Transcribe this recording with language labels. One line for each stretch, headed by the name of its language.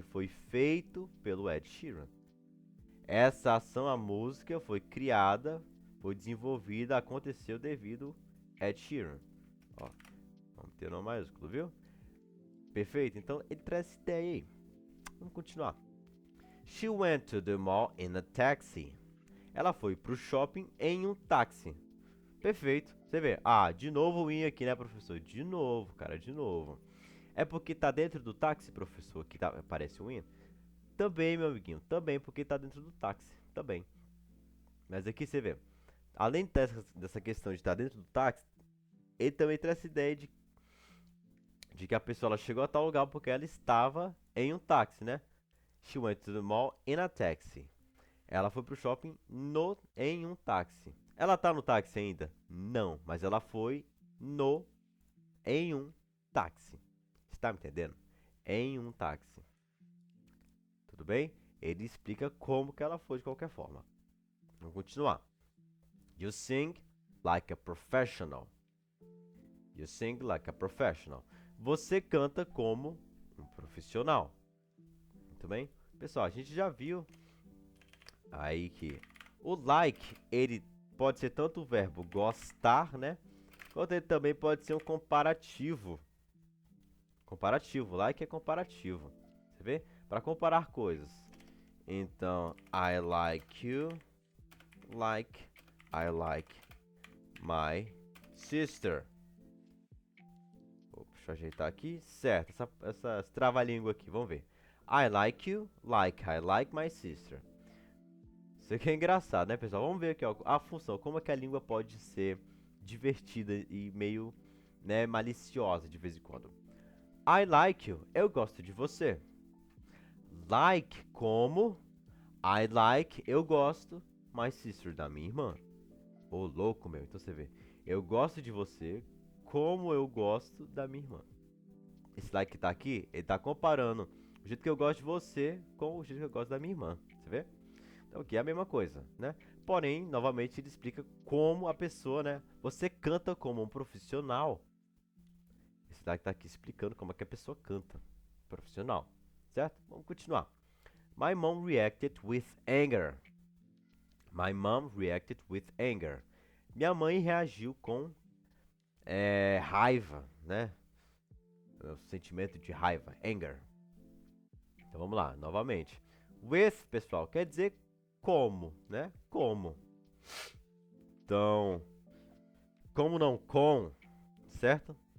Portuguese: Foi feito pelo Ed Sheeran. Essa ação, a música, foi criada, foi desenvolvida, aconteceu devido Ed Sheeran. Ó, vamos ter o nome maiúsculo, viu? Perfeito? Então, ele traz essa ideia aí. Vamos continuar.
English: She went to the mall in a taxi.
Portuguese: Ela foi pro shopping em um táxi. Perfeito. Você vê. Ah, de novo o in aqui, né, professor? De novo, cara, de novo. É porque tá dentro do táxi, professor, que aparece o in? Também, meu amiguinho. Também, porque tá dentro do táxi. Também. Mas aqui você vê. Além dessa questão de estar dentro do táxi, ele também traz essa ideia de que a pessoa ela chegou a tal lugar porque ela estava em um táxi, né?
English: She went to the mall in a taxi.
Portuguese: Ela foi pro shopping em um táxi. Ela tá no táxi ainda? Não, mas ela foi em um táxi. Está me entendendo? Em um táxi. Tudo bem? Ele explica como que ela foi de qualquer forma. Vamos continuar.
English: You sing like a professional. You sing like a professional.
Portuguese: Você canta como um profissional. Muito bem? Pessoal, a gente já viu aí que o like, ele pode ser tanto o verbo gostar, né? Quanto ele também pode ser um comparativo. Comparativo, like é comparativo. Você vê? Para comparar coisas.
English: Então, I like you, like, I like my sister.
Portuguese: Deixa eu ajeitar aqui. Certo, essa trava-língua aqui, vamos ver.
English: I like you, like, I like my sister.
Portuguese: Isso aqui é engraçado, né, pessoal? Vamos ver aqui, ó, a função, como é que a língua pode ser divertida e meio, né, maliciosa de vez em quando.
English: I like you,
Portuguese: eu gosto de você.
English: Like,
Portuguese: como
English: I like,
Portuguese: eu gosto,
English: my sister,
Portuguese: da minha irmã. Ô, louco, meu. Então você vê, eu gosto de você como eu gosto da minha irmã. Esse like que tá aqui, ele tá comparando o jeito que eu gosto de você com o jeito que eu gosto da minha irmã. Você vê? Então aqui é a mesma coisa, né? Porém, novamente, ele explica como a pessoa, né? Você canta como um profissional. Esse like tá aqui explicando como é que a pessoa canta. Profissional. Certo? Vamos continuar.
English: My mom reacted with anger. My mom reacted with anger.
Portuguese: Minha mãe reagiu com raiva, né? O sentimento de raiva, anger. Então vamos lá, novamente. With, pessoal, quer dizer como, né? Como. Então, como não com, certo?